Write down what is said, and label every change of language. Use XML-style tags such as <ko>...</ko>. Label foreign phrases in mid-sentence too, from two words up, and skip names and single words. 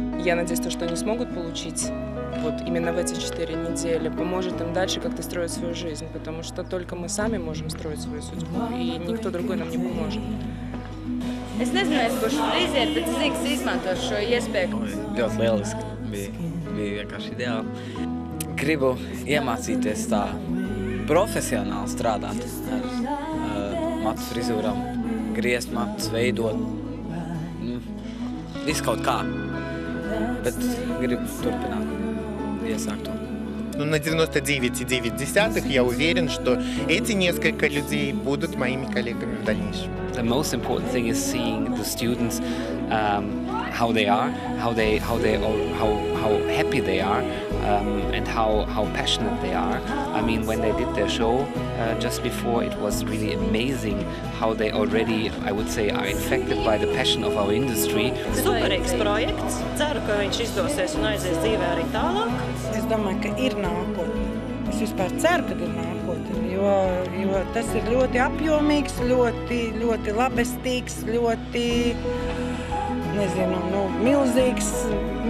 <ru>я надеюсь, что они смогут получить вот именно в эти 4 недели, поможет им дальше как-то строить свою жизнь, потому что только мы сами можем строить свою судьбу, и никто другой нам не поможет.</ru> <lv>Es nezinu, es būšu frizieri, bet es zinu, ka izmantošu šo iespēju. Ļoti lieliski. Bija vienkārši ideāli. Gribu iemācīties tā profesionāli strādāt ar matu frizūram, griezt matus, veidot. Viss kaut kā. Bet gribu turpināt, iesākt to.</lv> <ru>Ну, на 99,9 я уверен, что эти несколько людей будут моими коллегами в дальнейшем.</ru> <en>The most important thing is seeing the students how they are, how happy they are, and how passionate they are. I mean, when they did their show just before, it was really amazing how they already, I would say, are infected by the passion of our industry.</en> <lv>Superīgs projekts. Ceru, ka viņš izdosies un aizies dzīvē arī tālāk. Es domāju, ka ir nākotne. Es vispār ceru, ka ir nākotne, jo tas ir ļoti apjomīgs, ļoti labestīgs, ļoti, nezinu, milzīgs, miljonu bagāts.</lv>